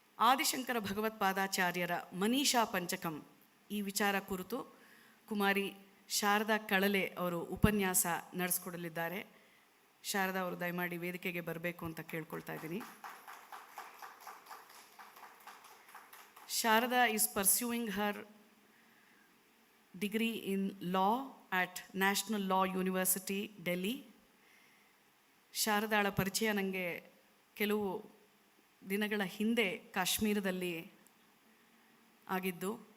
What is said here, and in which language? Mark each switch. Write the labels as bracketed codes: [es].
[kn] ಆದಿಶಂಕರ ಭಗವತ್ಪಾದಾಚಾರ್ಯರ ಮನೀಷಾ ಪಂಚಕಂ ಈ ವಿಚಾರ ಕುರಿತು ಕುಮಾರಿ ಶಾರದಾ ಕಳಲೆ ಅವರು ಉಪನ್ಯಾಸ ನಡೆಸ್ಕೊಡಲಿದ್ದಾರೆ. ಶಾರದಾ ಅವರು ದಯಮಾಡಿ ವೇದಿಕೆಗೆ ಬರಬೇಕು ಅಂತ ಕೇಳ್ಕೊಳ್ತಾ ಇದ್ದೀನಿ. [en] Sharada is pursuing her degree in law at National Law University, Delhi. [kn] ಶಾರದಾಳ ಪರಿಚಯ ನನಗೆ ಕೆಲವು ದಿನಗಳ ಹಿಂದೆ ಕಾಶ್ಮೀರದಲ್ಲಿ ಆಗಿದ್ದು.